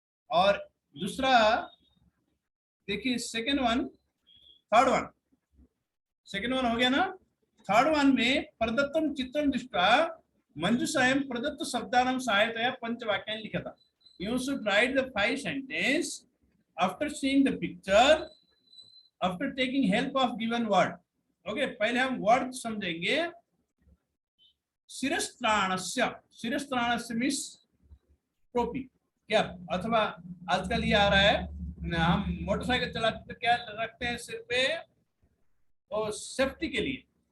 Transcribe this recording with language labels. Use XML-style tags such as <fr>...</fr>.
<hi>और दूसरा देखिए, second one, third one, second one हो गया ना।</hi> <sa>थर्ड वन में प्रदत्तम चित्रम दृष्ट्वा मंजूषायां प्रदत्त शब्दानां सहायतया पंचवाक्यानि लिखता।</sa> <en>You should write the 5 sentences after seeing the picture, after taking help of given word.</en> <hi>Okay, पहले हम वर्ड समझेंगे। शिरस्त्राणस्य, शिरस्त्राणस्य मीन्स टोपी, क्या, अथवा आजकल ये आ रहा है, हम मोटरसाइकिल चलाते तो क्या रखते हैं सिर पे, और सेफ्टी के लिए।</hi>